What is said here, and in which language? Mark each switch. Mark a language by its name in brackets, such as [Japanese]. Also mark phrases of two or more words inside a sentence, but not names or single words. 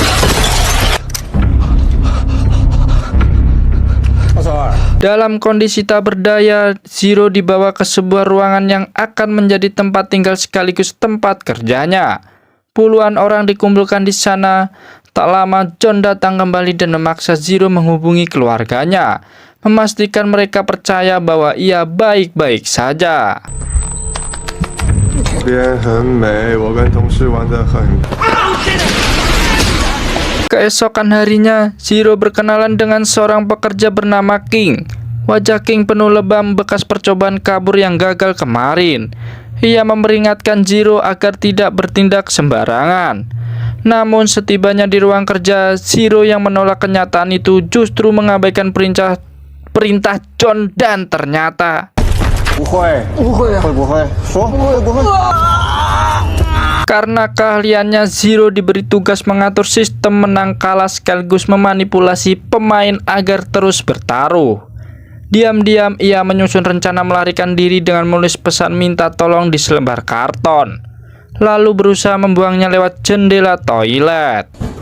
[Indonesian] Dalam kondisi tak berdaya, Zero dibawa ke sebuah ruangan yang akan menjadi tempat tinggal sekaligus tempat kerjanya. Puluhan orang dikumpulkan di sana. Tak lama John datang kembali dan memaksa Zero menghubungi keluarganya, memastikan mereka percaya bahwa ia baik-baik saja. [Chinese] 这边很美，我跟同事玩得很。 [Indonesian] Keesokan harinya, Zero berkenalan dengan seorang pekerja bernama King. Wajah King penuh lebam bekas percobaan kabur yang gagal kemarin. Ia memperingatkan Zero agar tidak bertindak sembarangan. Namun setibanya di ruang kerja, Zero yang menolak kenyataan itu justru mengabaikan perintah John dan ternyata... [Chinese] 不会，不会啊，会不会？说不会。 [Indonesian] Karena keahliannya, Zero diberi tugas mengatur sistem menang kalah sekaligus memanipulasi pemain agar terus bertaruh. Diam-diam ia menyusun rencana melarikan diri dengan menulis pesan minta tolong di selembar karton, lalu berusaha membuangnya lewat jendela toilet.